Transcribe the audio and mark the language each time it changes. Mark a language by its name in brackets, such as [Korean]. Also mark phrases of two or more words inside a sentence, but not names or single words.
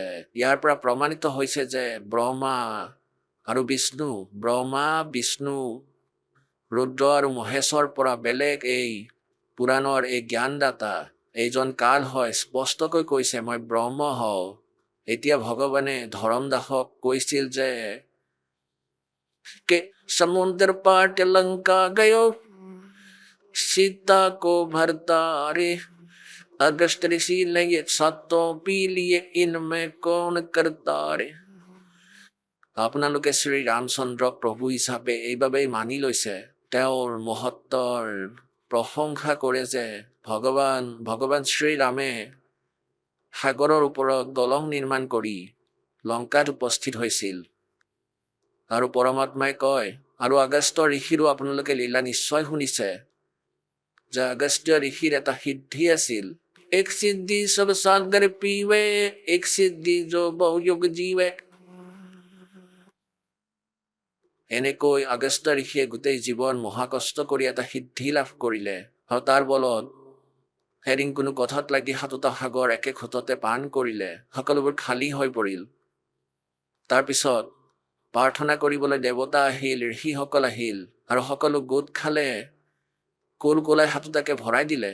[Assamese] ইয়াৰ পৰা প্ৰমাণিত হৈছে যে ব্ৰহ্মা আৰু বিষ্ণু, ব্ৰহ্মা বিষ্ণু ৰুদ্ৰ আৰু মহেশৰ পৰা বেলেগ এই পুৰাণৰ এই জ্ঞানদাতা এইজন কাল হয়। স্পষ্টকৈ কৈছে মই ব্ৰহ্ম হওঁ। এতিয়া ভগৱানে ধৰমদাসক কৈছিল যে [Hindi] के समुद्र पार के लंका गयो, सीता को भरता रे, अगस्त ऋषि ने ये सातों पी लिए, इनमें कौन करता रे। [Assamese] আপোনালোকে শ্ৰী ৰামচন্দ্ৰক প্ৰভু হিচাপে এইবাবেই মানি লৈছে, তেওঁৰ মহত্বৰ প্ৰশংসা কৰে যে ভগৱান শ্ৰীৰামে সাগৰৰ ওপৰত দলং নিৰ্মাণ কৰি লংকাত উপস্থিত হৈছিল। আৰু পৰমাত্মাই কয়, আৰু আগস্ত্য ঋষিৰো আপোনালোকে লীলা নিশ্চয় শুনিছে যে আগস্ত্য ঋষিৰ এটা সিদ্ধি আছিল। [Hindi] एक सिद्धि सब सागर पीवे, एक सिद्धि जो बहुयुग जीवे। [Assamese] এনেকৈ আগষ্ট ঋষিয়ে গোটেই জীৱন মহাকষ্ট কৰি এটা সিদ্ধি লাভ কৰিলে আৰু তাৰ বলত এদিন কোনো কথাত লাগি 7টা সাগৰ একে ঘোটতে পান কৰিলে। সকলোবোৰ খালী হৈ পৰিল। তাৰপিছত প্ৰাৰ্থনা কৰিবলৈ দেৱতা আহিল, ঋষিসকল আহিল আৰু সকলো গোট খালে, কোল কোলাই 7টাকে ভৰাই দিলে।